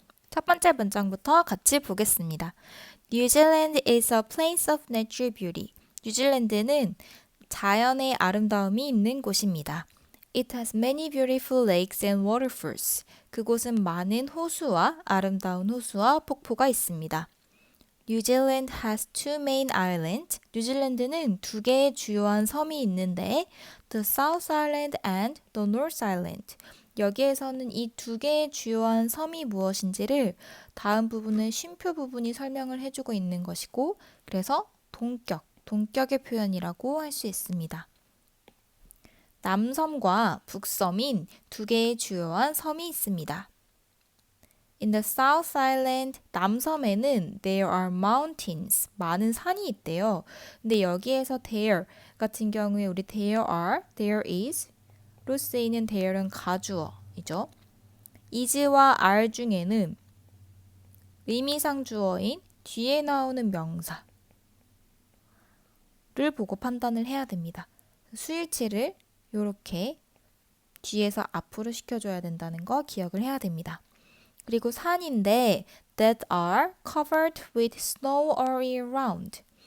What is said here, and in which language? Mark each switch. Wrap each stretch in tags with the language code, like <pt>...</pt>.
<ko>첫 번째 문장부터 같이 보겠습니다.</ko> <en>New Zealand is a place of natural beauty.</en> <ko>뉴질랜드는 자연의 아름다움이 있는 곳입니다.</ko> <en>It has many beautiful lakes and waterfalls.</en> <ko>그곳은 많은 호수와 아름다운 호수와 폭포가 있습니다.</ko> <en>New Zealand has two main islands.</en> <ko>뉴질랜드는 두 개의 주요한 섬이 있는데</ko> <en>the South Island and the North Island.</en> <ko>여기에서는 이 두 개의 주요한 섬이 무엇인지를 다음 부분의 쉼표 부분이 설명을 해주고 있는 것이고 그래서 동격의 표현이라고 할 수 있습니다. 남섬과 북섬인 두 개의 주요한 섬이 있습니다.</ko> <en>In the South Island,</en> <ko>남섬에는</ko> <en>there are mountains,</en> <ko>많은 산이 있대요. 근데 여기에서 there 같은 경우에 우리 there are, there is 로 쓰이는 there는 가주어이죠. is와 are 중에는 의미상 주어인 뒤에 나오는 명사를 보고 판단을 해야 됩니다. 수일치를 이렇게 뒤에서 앞으로 시켜줘야 된다는 거 기억을 해야 됩니다. 그리고 산인데</ko> <en>that are covered with snow all year round.</en>